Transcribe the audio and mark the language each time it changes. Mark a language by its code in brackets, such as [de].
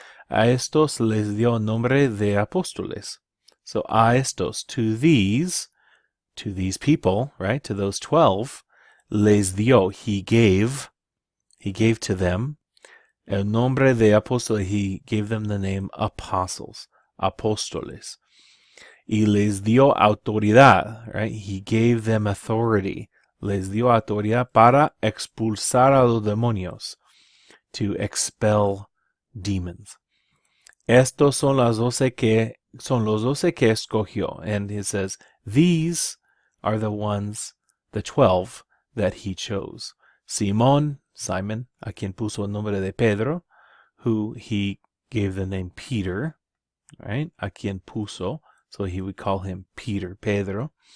[es] A estos les dio nombre de apóstoles. [en] So [es] a estos, [en] to these people, right, to those 12, [es] les dio, [en] he gave to them [es] el nombre de apóstoles, [en] he gave them the name apostles, [es] apóstoles. Y les dio autoridad, [en] right, he gave them authority. [es] Les dio autoridad para expulsar a los demonios, [en] to expel demons. [es] Estos son los 12 que escogió. [en] And he says, these are the ones, the 12 that he chose. [es] Simón, Simon, a quien puso el nombre de Pedro, [en] who he gave the name Peter, right? [es] A quien puso, [en] so he would call him Peter, Pedro.